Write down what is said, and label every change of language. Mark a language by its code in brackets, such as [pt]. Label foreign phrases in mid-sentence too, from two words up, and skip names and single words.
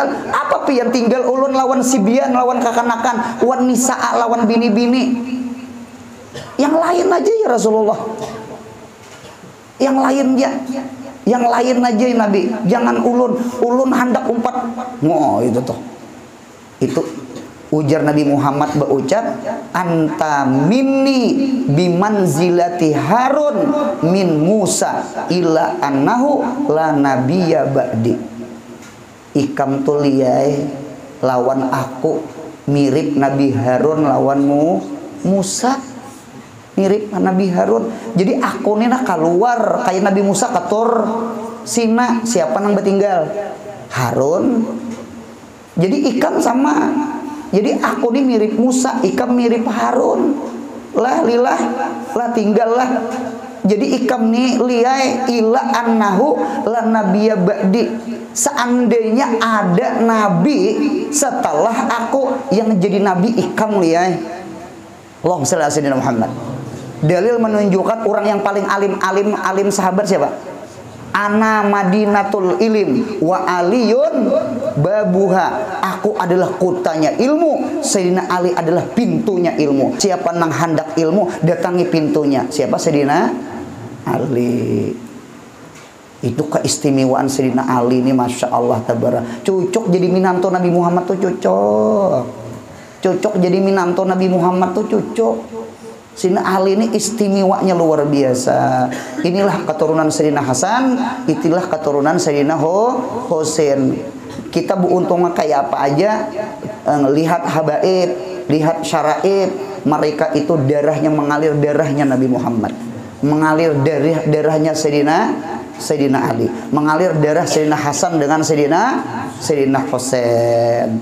[bjn] Apa pian tinggal ulun lawan sibian, lawan kakanakan, [ar] والنساء, [bjn] lawan bini-bini. Yang lain aja ya Rasulullah. Yang lain aja ya Nabi. Jangan ulun hendak umpat. Oh, itu tuh. Itu ujar Nabi Muhammad berucap, [ar] أنت مني بمنزلة هارون من موسى إلا أنه لا نبي بعدي. [bjn] Ikam tuliyai lawan aku mirip Nabi Harun lawanmu Musa, mirip Nabi Harun. Jadi aku ini nak keluar kayak Nabi Musa katur sina, siapa nang bertinggal? Harun. Jadi ikam sama. Jadi aku ini mirip Musa, ikam mirip Harun. Lah lilah, lah tinggallah. Jadi ikam nih liai [ar] إلا أنه لا نبي بعدي. [bjn] Seandainya ada nabi setelah aku yang jadi nabi, ikam liai. [ar] اللهم صل على سيدنا محمد. [bjn] Dalil menunjukkan orang yang paling alim sahabat siapa? [ar] أنا مدينة العلم وعلي بابها. [bjn] Aku adalah kotanya ilmu, Sayyidina Ali adalah pintunya ilmu. Siapa nang hendak ilmu, datangi pintunya. Siapa? Sayyidina Ali. Itu keistimewaan Sayyidina Ali ini, [ar] ما شاء الله تبارك. [bjn] Cocok jadi minanto Nabi Muhammad tuh cocok. Cocok jadi minanto Nabi Muhammad tuh cocok. Sayyidina Ali ini istimewanya luar biasa. Inilah keturunan Sayyidina Hasan, itulah keturunan Sayyidina Husain. Kita beruntung kayak apa aja, lihat habaib, lihat syaraib, mereka itu darahnya mengalir darahnya Nabi Muhammad, mengalir darahnya Sayyidina Ali, mengalir darah Sayyidina Hasan dengan Sayyidina Husain.